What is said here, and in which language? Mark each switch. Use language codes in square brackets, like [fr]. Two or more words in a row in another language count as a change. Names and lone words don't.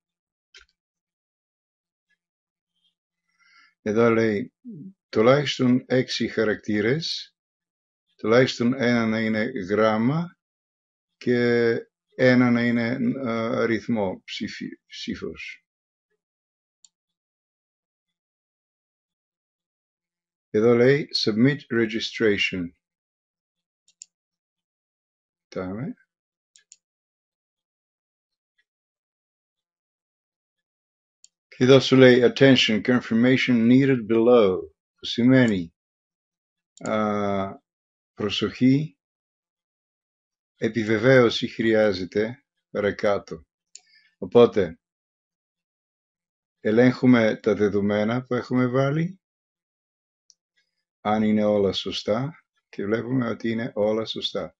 [el] Εδώ λέει τουλάχιστον 6 χαρακτήρες, τουλάχιστον 1 να είναι γράμμα και 1 να είναι αριθμό, ψήφος. Εδώ λέει [en] submit registration. [el] Κοιτάμε. Και εδώ σου λέει [en] attention, confirmation needed below, [el] που σημαίνει προσοχή, επιβεβαίωση χρειάζεται παρακάτω. Οπότε ελέγχουμε τα δεδομένα που έχουμε βάλει, αν είναι όλα σωστά, και βλέπουμε ότι είναι όλα σωστά.